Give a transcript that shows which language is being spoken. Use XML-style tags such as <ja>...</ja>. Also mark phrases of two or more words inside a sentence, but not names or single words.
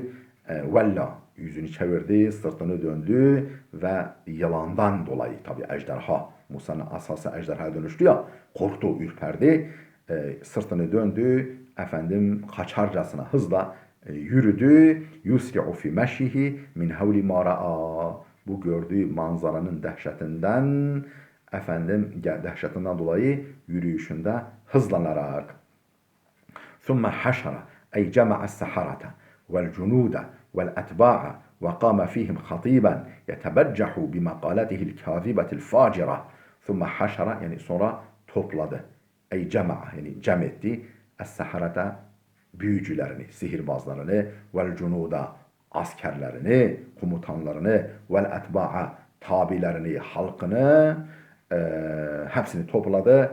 <tr>Vella yüzünü çevirdi, sırtını döndü ve yalandan dolayı tabi ejderha, Musa'nın asası ejderhaya dönüştü ya, korktu, ürperdi, sırtını döndü, efendim kaçarcasına hızla yürüdü.</tr> <ar>يسرع في مشيه من هول ما رأى.</ar> <tr>Bu gördüğü manzaranın dehşetinden dolayı yürüyüşünde hızlanarak.</tr> <ar>ثم حشر أي جمع السحرة والجنود والأتباع وقام فيهم خطيبا يتبجح بمقالته الكاذبة الفاجرة. ثم حشر</ar> <tr>yani sonra topladı.</tr> <ar>أي جمع</ar> <tr>yani cem etti. Es-saharata büyücülerini, sihirbazlarını,</tr> <ar>والجنود</ar> <tr>askerlerini, komutanlarını,</tr> <ar>والأتباع</ar> <tr>tabilerini, halkını hepsini topladı.</tr>